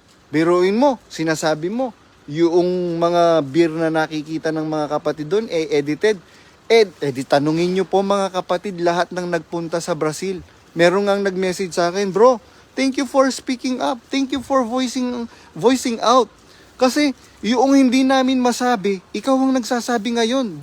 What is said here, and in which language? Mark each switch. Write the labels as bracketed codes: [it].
[tl] Biruin mo, sinasabi mo, yung mga beer na nakikita ng mga kapatid doon, edited. Tanungin nyo po mga kapatid, lahat ng nagpunta sa Brazil. Meron ngang nag-message sa akin, bro, [en] thank you for speaking up. Thank you for voicing out. [tl] Kasi yung hindi namin masabi, ikaw ang nagsasabi ngayon.